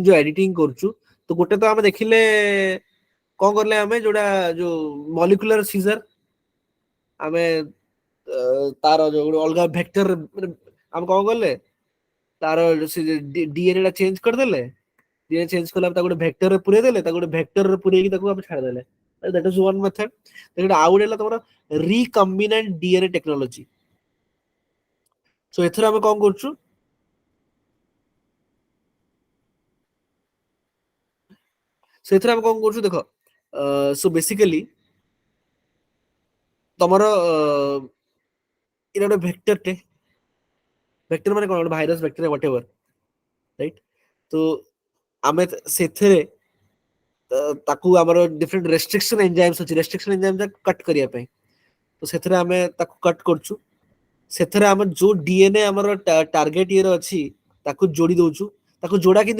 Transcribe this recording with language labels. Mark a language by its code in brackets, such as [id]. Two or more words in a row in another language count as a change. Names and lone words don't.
[or] ଯୋଉ editing କରୁଛୁ ତ ଗୋଟେ ତ ଆମେ ଦେଖିଲେ କଣ କଲେ ଆମେ ଯୋଉଟା ଯୋଉ [en] molecular scissor [or] ଆମେ ତାର ଯୋଉ ଗୋଟେ ଅଲଗା ଭେକ୍ଟର ଆମେ କଣ କଲେ ତାର ଡିଏନଏ ଟା ଚେଞ୍ଜ କରିଦେଲେ ଡିଏନଏ ଚେଞ୍ଜ କଲା ତାକୁ ଗୋଟେ ଭେକ୍ଟରରେ ପୁରେଇ ଦେଲେ ତାକୁ ଗୋଟେ ଭେକ୍ଟରରେ ପୁରେଇକି ତାକୁ ଆମେ ଛାଡ଼ିଦେଲେ [en] that is one method [or] ଆଉ ଗୋଟେ ହେଲା ତମର [en] recombinant DNA technology [or] so ଏଥିରେ ଆମେ କଣ କରୁଛୁ ସେଥିରେ ଆମେ କଣ କରୁଛୁ ଦେଖ [en] so basically [or] ତମର ଏଇଟା ଗୋଟେ ଭେକ୍ଟରଟେ ଭେକ୍ଟର ମାନେ କଣ ଗୋଟେ ଭାଇରସ ବ୍ୟାକ୍ଟେରିଆ [en] whatever right [or] ତ ଆମେ ସେଥିରେ ତାକୁ ଆମର [en] different restriction enzymes [or] ଅଛି [en] restriction enzyme [or] କଟ୍ କରିବା ପାଇଁ ତ ସେଥିରେ ଆମେ ତାକୁ କଟ୍ କରୁଛୁ ସେଥିରେ ଆମର ଯୋଉ ଡିଏନଏ ଆମର ଟାର୍ଗେଟ ଇଏରେ ଅଛି ତାକୁ ଯୋଡି ଦଉଛୁ ତାକୁ ଯୋଡା କେମିତି